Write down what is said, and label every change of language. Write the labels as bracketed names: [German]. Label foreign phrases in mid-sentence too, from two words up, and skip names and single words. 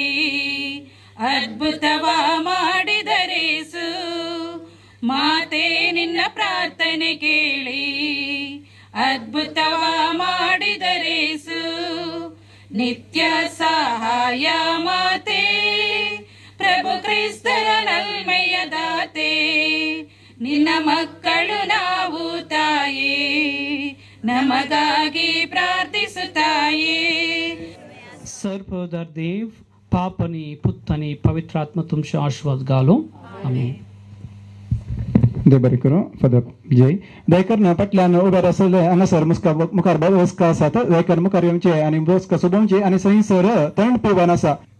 [Kannada] ಅದ್ಭುತವ ಮಾಡಿದರೇಸು ಮಾತೆ ನಿನ್ನ ಪ್ರಾರ್ಥನೆ ಕೇಳಿ ಅದ್ಭುತವ ಮಾಡಿದರೇಸು ನಿತ್ಯ ಸಹಾಯ ಮಾತೆ ಪ್ರಭು ಕ್ರಿಸ್ತರ ನಲ್ಮೆಯ ದಾತೆ ನಿನ್ನ ಮಕ್ಕಳು ನಾವು ತಾಯೇ ನಮಗಾಗಿ ಪ್ರಾರ್ಥಿಸುತ್ತಾಯೇ. [Konkani] सर्वोदर देव पापनी पुत्तनी पवित्रात्मा तुमचे आशीर्वाद घालो आमेन. देव बरें करूं फादर जय दयकर फाटल्यान उबे आसले हांगासर मुखार बसका आसात दयकर मुखार येवचे आनी बसका सोडोवची आनी थंयसर तण पिवण आसा.